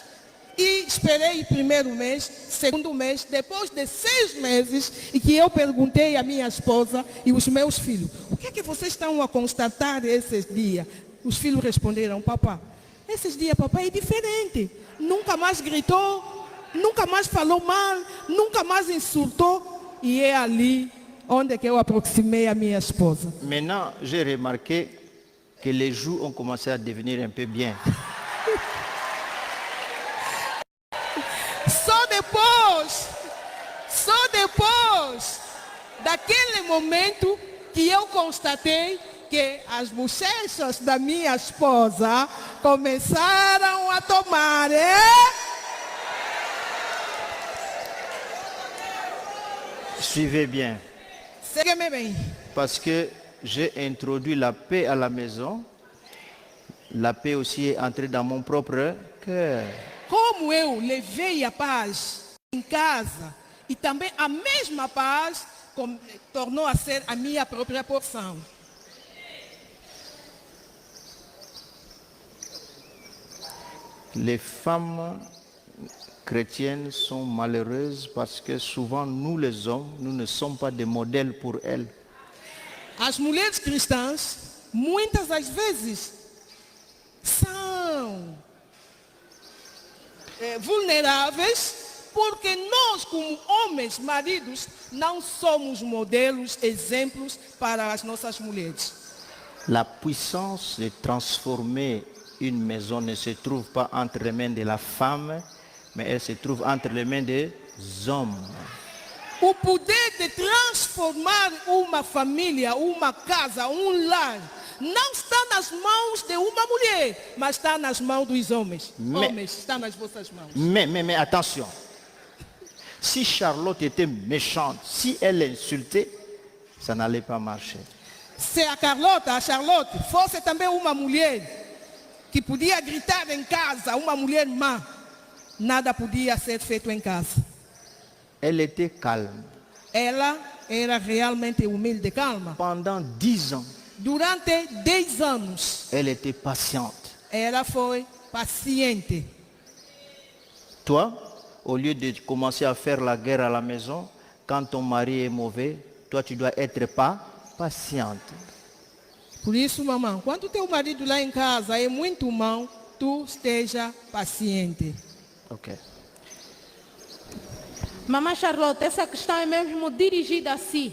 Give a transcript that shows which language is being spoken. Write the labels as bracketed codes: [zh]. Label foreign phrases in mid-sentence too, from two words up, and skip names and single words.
[pt] E esperei o primeiro mês, segundo mês, depois de 6 meses, e que eu perguntei à minha esposa e os meus filhos, o que é que vocês estão a constatar esses dias? Os filhos responderam, papá, esses dias papai é diferente. Nunca mais gritou, nunca mais falou mal, nunca mais insultou. E é ali onde que eu aproximei a minha esposa. [fr] Maintenant, j'ai remarqué que les joues ont commencé à devenir un peu bien. [pt] Só depois daquele momento que eu constatei que as bochechas da minha esposa começaram a tomar, [fr] Suivez bien. [pt] Segue-me bem. [fr] Parce que j'ai introduit la paix à la maison. La paix aussi est entrée dans mon propre cœur. [pt] Como eu levei a paz em casa e também a mesma paz tornou a ser a minha própria porção. [fr] Les femmes chrétiennes sont malheureuses parce que souvent nous les hommes, nous ne sommes pas des modèles pour elles. [pt] As mulheres cristãs, muitas das vezes, são vulneráveis porque nós, como homens, maridos, não somos modelos, exemplos para as nossas mulheres. [fr] La puissance de transformer une maison ne se trouve pas entre les mains de la femme, mais elle se trouve entre les mains des hommes. [pt] O poder de transformar uma família, uma casa, um lar, não está nas mãos de uma mulher, mas está nas mãos dos homens. Homens, está nas vossas mãos. [fr] Mais attention, si Charlotte était méchante, si elle insultait, ça n'allait pas marcher. [pt] Se a Charlotte fosse também uma mulher que podia gritar em casa, uma mulher má, nada podia ser feito em casa. [fr] Elle était calme. [pt] Ela era realmente humilde e calma. [fr] Pendant 10 ans, [pt] Durante 10 anos, [fr] elle était patiente. [pt] ela foi paciente. [fr] Toi, au lieu de commencer à faire la guerre à la maison, quand ton mari est mauvais, toi tu dois être pas patiente. [pt] Por isso, mamãe, quando teu marido lá em casa é muito mau, tu esteja paciente. Ok. Mamãe Charlotte, essa questão é mesmo dirigida a si.